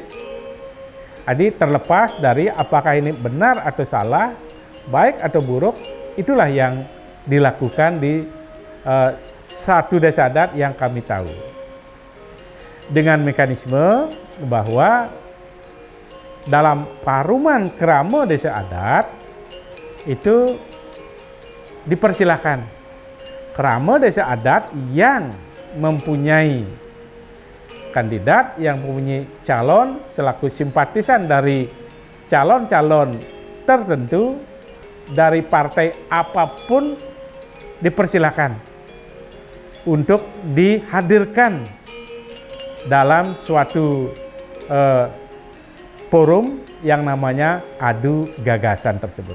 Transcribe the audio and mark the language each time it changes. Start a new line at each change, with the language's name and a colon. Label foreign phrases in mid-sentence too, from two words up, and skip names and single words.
Indonesian: Jadi terlepas dari apakah ini benar atau salah, baik atau buruk, itulah yang dilakukan di satu desa adat yang kami tahu. Dengan mekanisme bahwa dalam paruman krama desa adat itu dipersilakan krama desa adat yang mempunyai kandidat, yang mempunyai calon selaku simpatisan dari calon-calon tertentu dari partai apapun dipersilakan untuk dihadirkan dalam suatu forum yang namanya adu gagasan tersebut.